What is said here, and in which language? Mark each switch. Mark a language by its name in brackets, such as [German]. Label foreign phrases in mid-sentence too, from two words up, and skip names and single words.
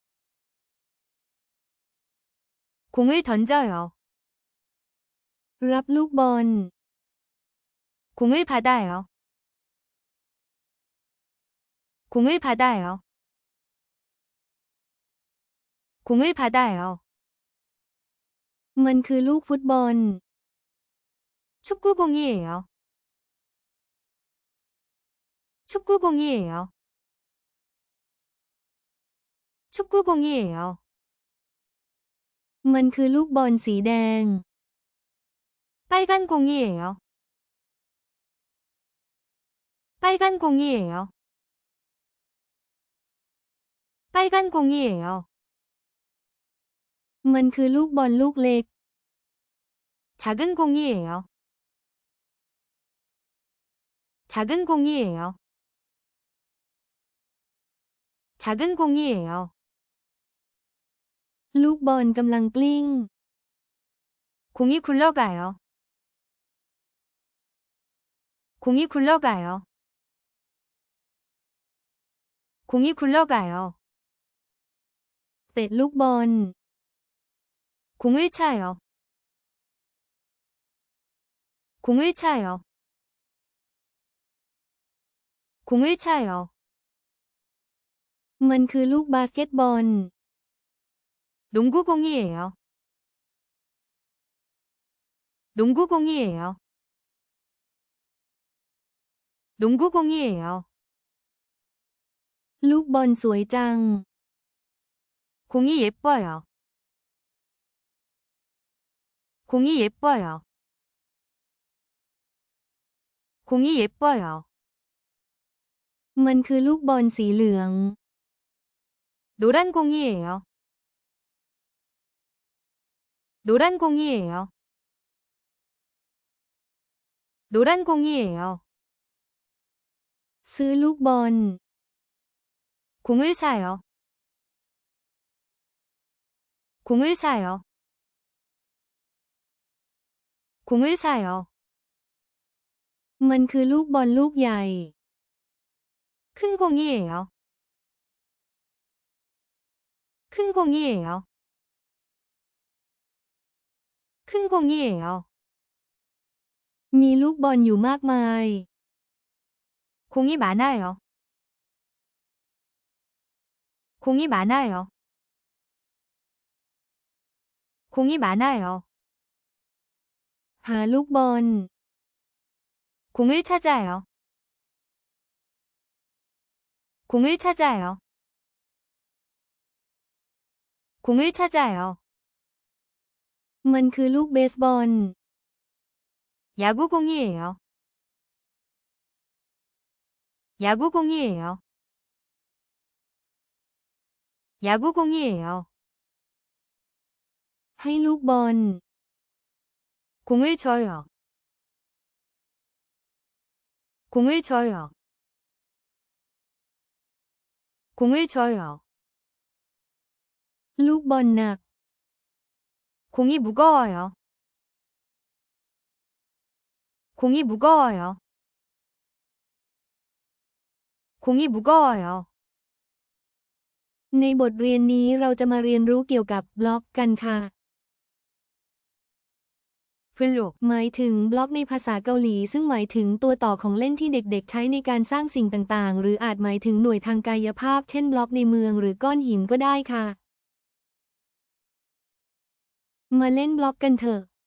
[Korean] 공을 던져요. [Thai] รับลูกบอล [Korean] 공을 받아요. 공을 받아요. 공을 받아요. [Thai] มันคือลูกฟุตบอล [Korean] 축구공이에요. 축구공이에요. 축구공이에요. [Thai] มันคือลูกบอลสีแดง [Korean] 빨간 공이에요. 빨간 공이에요. 빨간 공이에요. [Thai] มันคือลูกบอลลูกเล็ก [Korean] 작은 공이에요. 작은 공이에요. 작은 공이에요. [Thai] ลูกบอลกำลังกลิ้ง [Korean] 공이 굴러가요. 공이 굴러가요. 공이 굴러가요. [Thai] เตะลูกบอล [Korean] 공을 차요. 공을 차요. 공을 차요. [Thai] มันคือลูกบาสเกตบอล [Korean] 농구공이에요. 농구공이에요. 농구공이에요. [Thai] ลูกบอลสวยจัง [Korean] 공이 예뻐요. 공이 예뻐요. 공이 예뻐요. [Thai] มันคือลูกบอลสีเหลือง [Korean] 노란 공이에요. 노란 공이에요. 노란 공이에요. [Thai] ซื้อลูกบอล [Korean] 공을 사요. 공을 사요. 공을 사요. [Thai] มันคือลูกบอลลูกใหญ่ [Korean] 큰 공이에요. 큰 공이에요. 큰 공이에요. [Thai] มีลูกบอลอยู่มากมาย [Korean] 공이 많아요. 공이 많아요. 공이 많아요. [Thai] หาลูกบอล [Korean] 공을 찾아요. 공을 찾아요. 공을 찾아요. [Thai] มันคือลูกเบสบอล [Korean] 야구공이에요. 야구공이에요. 야구공이에요. [Thai] ให้ลูกบอล [Korean] 공을 줘요. 공을 줘요. 공을 줘요. [Thai] ลูกบอลหนัก [Korean] 공이 무거워요. 공이 무거워요. 공이 무거워요. [Thai] ในบทเรียนนี้เราจะมาเรียนรู้เกี่ยวกับบล็อกกันค่ะ [Korean] 블록, [Thai] หมายถึงบล็อกในภาษาเกาหลีซึ่งหมายถึงตัวต่อของเล่นที่เด็กๆใช้ในการสร้างสิ่งต่างๆหรืออาจหมายถึงหน่วยทางกายภาพเช่นบล็อกในเมืองหรือก้อนหินก็ได้ค่ะ มาเล่นบล็อกกันเถอะ